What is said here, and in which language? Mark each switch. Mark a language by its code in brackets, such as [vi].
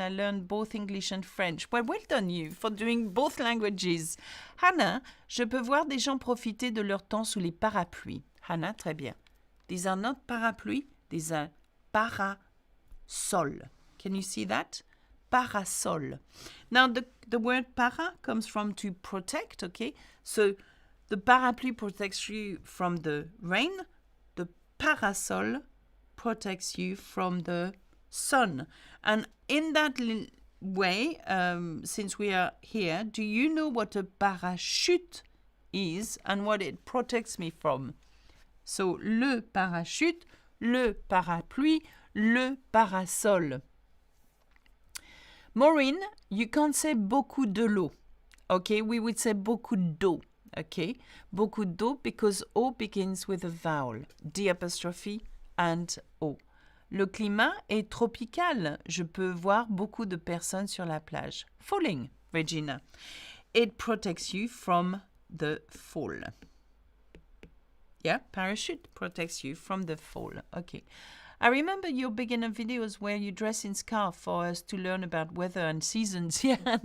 [en] I learned both English and French. Well done you for doing both languages. [fr] Hannah, je peux voir des gens profiter de leur temps sous les parapluies. Hannah, très bien. [en] These are not parapluies. These are parasol. Can you see that? Parasol. Now, the word para comes from to protect, okay? So, the parapluie protects you from the rain. The parasol protects you from the sun. And in that way, since we are here, do you know what a parachute is and what it protects me from? [fr] So, le parachute, le parapluie, le parasol. [en] Maureen, you can't say [fr] beaucoup de l'eau. [en] Okay, we would say [fr] beaucoup d'eau. [en] Okay, beaucoup d'eau because O begins with a vowel, D apostrophe and O. [fr] Le climat est tropical. Je peux voir beaucoup de personnes sur la plage. [en] Falling, Regina. It protects you from the fall. Yeah, parachute protects you from the fall. Okay. I remember your beginner videos where you dress in scarf for us to learn about weather and seasons. Yeah.